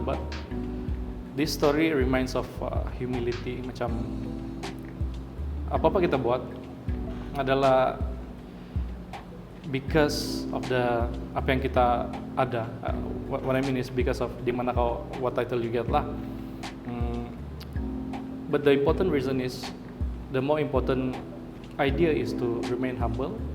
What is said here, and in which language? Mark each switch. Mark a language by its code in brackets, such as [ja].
[en] But this story reminds of humility. [ms] Macam apa-apa kita buat adalah [en] because of [ms] apa yang kita ada. [en] What I mean is because of [ms] di mana kau, [en] what title you get lah. But the important reason is, the more important idea is to remain humble.